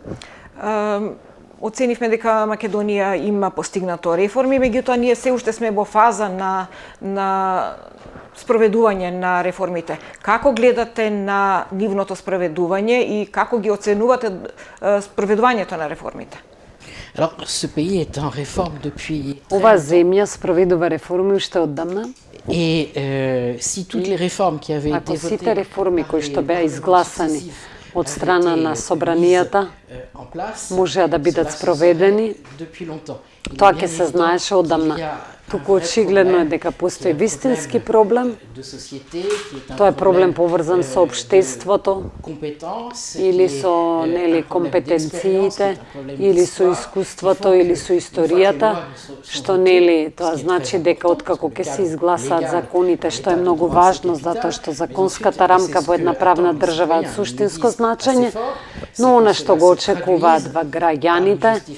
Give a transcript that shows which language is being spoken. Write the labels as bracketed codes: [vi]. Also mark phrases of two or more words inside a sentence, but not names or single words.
[mk] Оценивме дека Македонија има постигнато реформи, меѓутоа ние се уште сме во фаза на спроведување на реформите. Како гледате на нивното спроведување и како ги оценувате спроведувањето на реформите? [fr] Alors, ce pays est en réforme depuis. [mk] Ова земја спроведува реформи уште оддамна. [fr] Et si toutes les réformes qui avaient été votées, [mk] сите реформи кои што беа изгласани од страна на собранијата можеа да бидат спроведени, тоа ќе се знаеше оддамна. Туку очигледно е дека постои вистински проблем. Тоа е проблем поврзан со општеството или со компетенциите, или со искуството, или со историјата, што тоа значи дека откако ќе се изгласаат законите, што е многу важно, затоа што законската рамка во една правна држава е од суштинско значење, но она што го очекуваат граѓаните